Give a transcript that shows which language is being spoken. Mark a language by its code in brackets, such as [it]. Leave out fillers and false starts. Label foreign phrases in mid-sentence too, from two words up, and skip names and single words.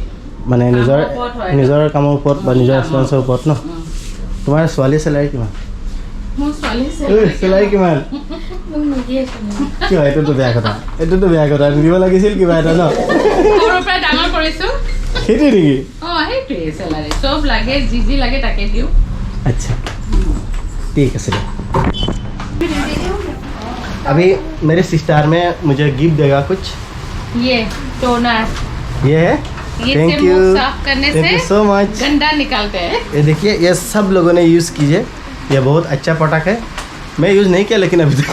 [as] মানে নিজৰ কামৰ ওপৰত বা নিজৰ এক্সপেৰিয়েঞ্চৰ ওপৰত ন তোমাৰ ছোৱালীৰ চেলাৰী কিমান মোৰ ছোৱালী চেলাৰী কিমান কিয় এইটোতো বেয়া কথা দিব লাগিছিল কিবা এটা ন সৰুৰ পৰা ডাঙৰ কৰিছোঁ সেইটোৱে নেকি সেইটোৱে চেলাৰী চব লাগে যি লাগে তাকে দিওঁ [hi] अच्छा ठीक है चलिए अभी मेरे सिस्टर में मुझे गिफ्ट देगा कुछ ये टोनर ये है ये थैंक से यू मुंह साफ करने थैंक से [en] you so much [hi] गंदा निकालते हैं ये देखिए ये सब लोगों ने यूज़ कीजिए ये बहुत अच्छा प्रोडक्ट है मैं यूज़ नहीं किया लेकिन अभी तक